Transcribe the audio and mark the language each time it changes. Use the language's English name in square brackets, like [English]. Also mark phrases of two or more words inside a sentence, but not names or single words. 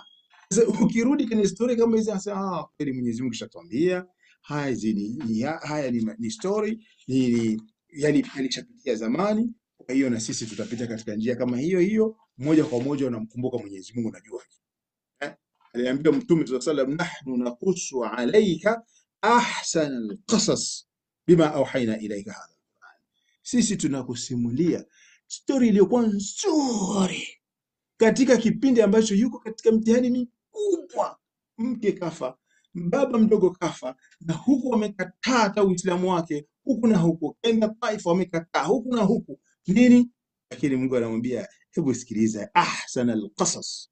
[Swahili] Sasa ukirudi kwenye historia kama hizi, sasa kweli Mwenyezi Mungu shatuambia haya ni story yani alishapitia zamani. Kwa hiyo na sisi tutapita katika njia kama hiyo moja kwa moja. Unamkumbuka Mwenyezi Mungu, unajua aliambia Mtume [Arabic] صلى الله عليه وسلم, نحن نقص عليك أحسن القصص بما أوحينا إليك هذا القرآن. [Swahili] Sisi tunakusimulia story iliyokuwa nzuri katika kipindi ambacho yuko katika mtihani mikubwa. Mke kafa, baba mdogo kafa, na huku wamekataa hata Uislamu wake, huku na huku, enda Taifa wamekataa huku na huku nini, lakini Mungu anamwambia hebu sikiliza, [Arabic] أحسن القصص.